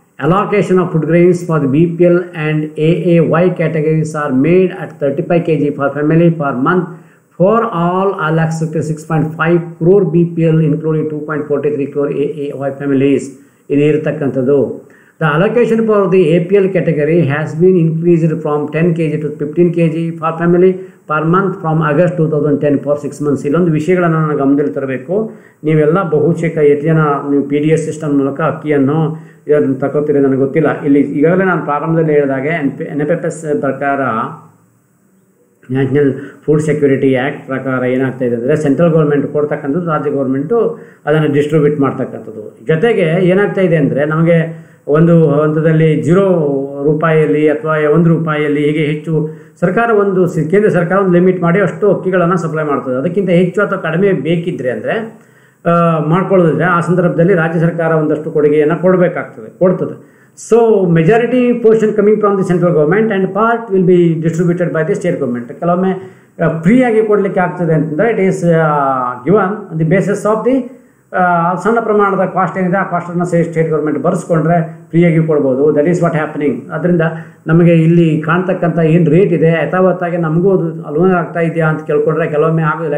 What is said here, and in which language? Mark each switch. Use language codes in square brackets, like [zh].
[en] Allocation of food grains for the BPL and AAY categories are made at 35 kg per family per month for all accepted 6.5 crore BPL including 2.43 crore AAY families. [kn] ಇದು ಇರತಕ್ಕಂಥದ್ದು. [en] The allocation for the APL category has been increased from 10 kg to 15 kg for family per month from August 2010 for 6 months. [kn] ಇಲ್ಲೊಂದು ವಿಷಯಗಳನ್ನು ನಾನು ಗಮನದಲ್ಲಿ ತರಬೇಕು. ನೀವೆಲ್ಲ ಬಹುಶಃ ಎಷ್ಟು ಜನ ನೀವು PDS ಸಿಸ್ಟಮ್ ಮೂಲಕ ಅಕ್ಕಿಯನ್ನು ಇದನ್ನು ತಗೋತೀರಿ ನನಗೆ ಗೊತ್ತಿಲ್ಲ. ಇಲ್ಲಿ ಈಗಾಗಲೇ ನಾನು ಪ್ರಾರಂಭದಲ್ಲಿ ಹೇಳಿದಾಗೆ NFFS ಪ್ರಕಾರ ನ್ಯಾಷನಲ್ ಫುಡ್ ಸೆಕ್ಯೂರಿಟಿ ಆ್ಯಕ್ಟ್ ಪ್ರಕಾರ ಏನಾಗ್ತಾ ಇದೆ ಅಂದರೆ ಸೆಂಟ್ರಲ್ ಗೌರ್ಮೆಂಟ್ ಕೊಡ್ತಕ್ಕಂಥದ್ದು ರಾಜ್ಯ ಗೌರ್ಮೆಂಟು ಅದನ್ನು ಡಿಸ್ಟ್ರಿಬ್ಯೂಟ್ ಮಾಡ್ತಕ್ಕಂಥದ್ದು. ಜೊತೆಗೆ ಏನಾಗ್ತಾ ಇದೆ ಅಂದರೆ ನಮಗೆ ಒಂದು ಹಂತದಲ್ಲಿ 0 ರೂಪಾಯಿಯಲ್ಲಿ ಅಥವಾ 1 ರೂಪಾಯಿಯಲ್ಲಿ ಹೀಗೆ ಹೆಚ್ಚು ಸರ್ಕಾರ ಕೇಂದ್ರ ಸರ್ಕಾರ ಒಂದು ಲಿಮಿಟ್ ಮಾಡಿ ಅಷ್ಟು ಅಕ್ಕಿಗಳನ್ನು ಸಪ್ಲೈ ಮಾಡ್ತದೆ. ಅದಕ್ಕಿಂತ ಹೆಚ್ಚು ಅಥವಾ ಕಡಿಮೆ ಬೇಕಿದ್ದರೆ ಅಂದರೆ ಮಾಡ್ಕೊಳ್ಳೋದಿದ್ರೆ ಆ ಸಂದರ್ಭದಲ್ಲಿ ರಾಜ್ಯ ಸರ್ಕಾರ ಒಂದಷ್ಟು ಕೊಡುಗೆಯನ್ನು ಕೊಡ್ತದೆ. [en] So majority portion coming from the central government and part will be distributed by the state government. [kn] ಕೆಲವೊಮ್ಮೆ ಫ್ರೀಯಾಗಿ ಕೊಡಲಿಕ್ಕೆ ಆಗ್ತದೆ ಅಂತಂದರೆ [en] it is given on the basis of the [kn] ಸಣ್ಣ ಪ್ರಮಾಣದ ಕಾಸ್ಟ್ ಏನಿದೆ ಆ ಕಾಸ್ಟನ್ನು ಸ್ಟೇಟ್ ಗೌರ್ಮೆಂಟ್ ಬರೆಸ್ಕೊಂಡ್ರೆ ಫ್ರೀಯಾಗಿ ಕೊಡ್ಬೋದು. [en] That is what happening. [kn] ಅದರಿಂದ ನಮಗೆ ಇಲ್ಲಿ ಕಾಣ್ತಕ್ಕಂಥ ಏನು ರೇಟ್ ಇದೆ ಯಥಾವತ್ತಾಗಿ ನಮಗೂ ಅದು ಅನುಭವ ಆಗ್ತಾ ಇದೆಯಾ ಅಂತ ಕೇಳ್ಕೊಂಡ್ರೆ ಕೆಲವೊಮ್ಮೆ ಆಗೋದಿಲ್ಲ.